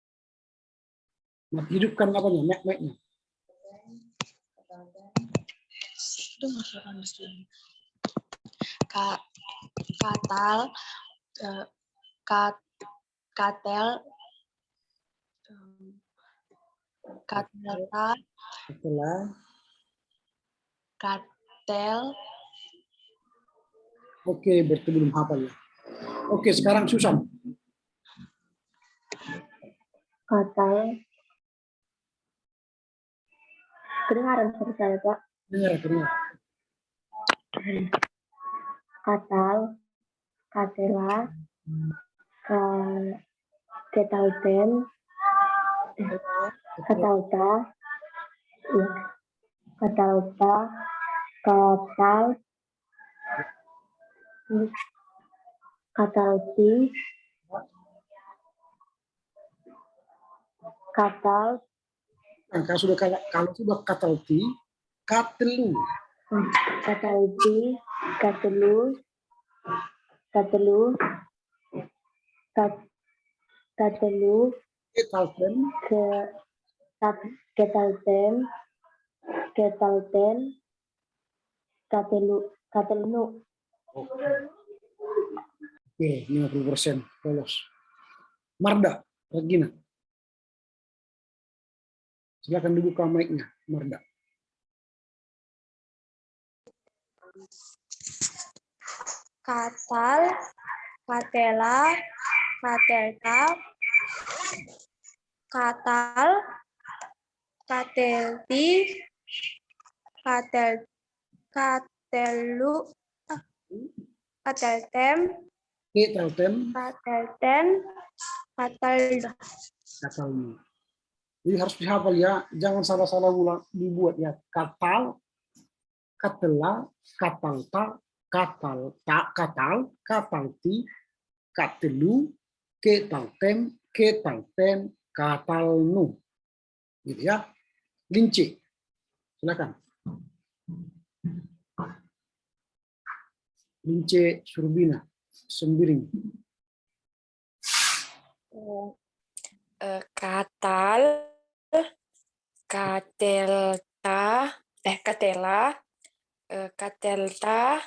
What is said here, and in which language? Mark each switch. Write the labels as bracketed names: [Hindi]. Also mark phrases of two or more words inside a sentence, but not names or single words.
[Indonesian] Hidupkan apanya? Mic-nya. [Hebrew] קטל, קטל, קטלת, [Indonesian] Setelah katel. oke, berarti belum hafal ya. Oke, sekarang Susan. Katal. Kedengaran suara saya, Pak? Dengar. [Hebrew] קטל, קטלה, קטלתן, קטלת, ya, קטלת, קטל, קטלתי, קטל, [Indonesian] Nah, kalau sudah [Hebrew] קטלתי, קטלו. קטלתי, קטלו, קטלו, קטלתן, קטלתן, קטלנו. [Indonesian] oke, 50% lolos. Marda, Regina. Silakan dibuka mic-nya, Marda. [Hebrew] קטל, קטלה, קטלת, קטל, קטלתי, קטלו, קטלתם, קטלתן, קטלתן, קטלת. קטלנו. [Indonesian] Jadi harus dihafal ya, jangan salah-salah dibuat ya. [Hebrew] קטל, קטלה, קטלת, קטלתי, קטלו, קטלתן, קטלנו. [Indonesian] Gitu ya. Linci. Silakan. Linci Surbina, Sembiring. [Hebrew] קטל, קטלה, קטלת,